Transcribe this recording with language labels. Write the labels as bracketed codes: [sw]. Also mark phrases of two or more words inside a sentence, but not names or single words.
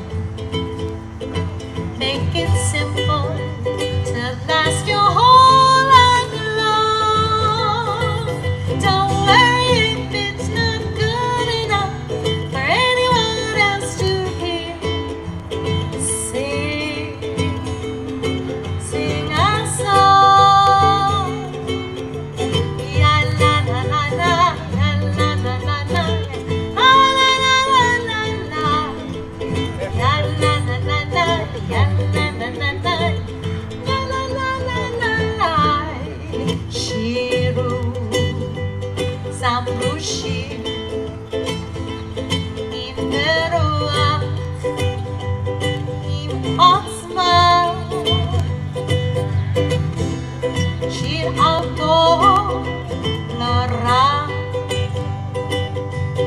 [en] Make it simple to last your whole life long. Don't worry if it's not good enough for anyone else to hear. Sing, sing a song. Ya la la la la, ya la la la la, ah la la la la la, ya la la la la, ya la la la la, ya la la la la la. [he] שירו, ספרו שיר, עם ברוח, עם עוצמה. שיר על טוב, לא רע.